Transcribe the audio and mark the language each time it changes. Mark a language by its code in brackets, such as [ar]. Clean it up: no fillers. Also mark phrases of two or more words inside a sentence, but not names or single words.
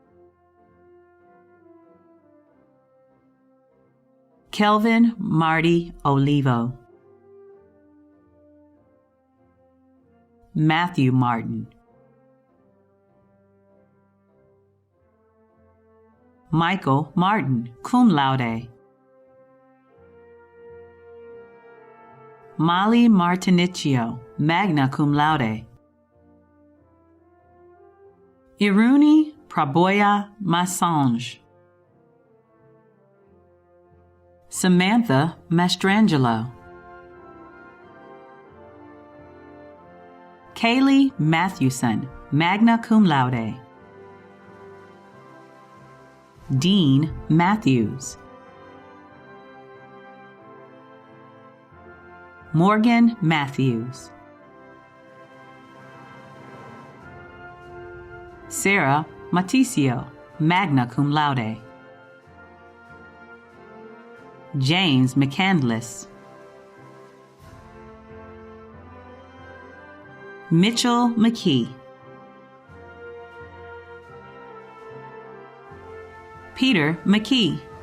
[en] Kelvin Marty Olivo. Matthew Martin. Michael Martin, [la] cum laude. [en] Molly Martinicchio, [la] magna cum laude. [en] Iruni Praboya Massange. Samantha Mastrangelo. Kaylee Mathewson, [la] magna cum laude. [en] Dean Matthews. Morgan Matthews. Sarah Maticio, [la] magna cum laude. [en] James McCandless. Mitchell McKee. Peter McKee.